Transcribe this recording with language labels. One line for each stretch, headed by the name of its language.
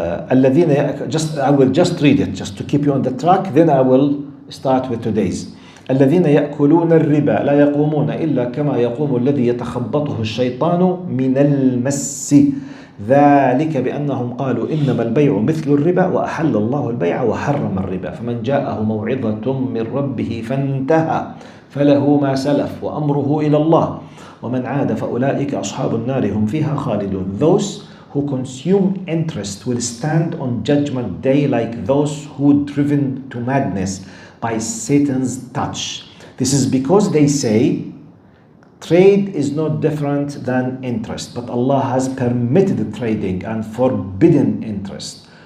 English: الَّذِينَ, I will just read it, just to keep you on the track, then I will start with today's.
Arabic: الذين يأكلون الربا لا يقومون إلا كما يقوم الذي يتخبطه الشيطان من المس ذلك بأنهم قالوا إنما البيع مثل الربا وأحل الله البيع وحرم الربا فمن جاءه موعظة من ربه فانتهى فله ما سلف وأمره إلى الله ومن عاد فأولئك أصحاب النار هم فيها خالدون.
English: Those who consume interest will stand on judgment day like those who driven to madness by Satan's touch. This is because they say trade is no different than interest, but Allah has permitted trading and forbidden interest.